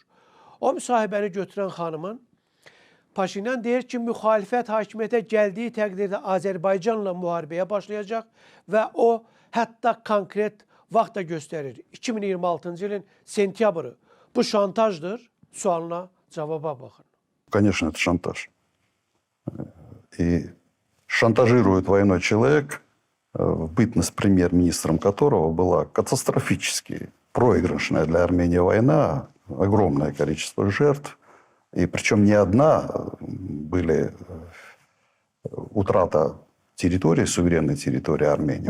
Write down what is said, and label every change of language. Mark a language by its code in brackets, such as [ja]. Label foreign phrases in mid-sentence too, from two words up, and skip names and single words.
[az] O müsahibəni götürən xanımın Paşinyan deyir ki, müxalifət hakimiyyətə gəldiyi təqdirdə Azərbaycanla müharibəyə başlayacaq və o hətta konkret vaxt da göstərir. 2026-cı ilin sentyabrı. Bu şantajdır. Sualına cavaba baxın. [ru] Конечно, это шантаж. И шантажирует войной человек, в бытность премьер-министром которого была катастрофически проигрышная для Армении война, огромное количество жертв. И причем не одна были утрата территории, суверенной территории Армении.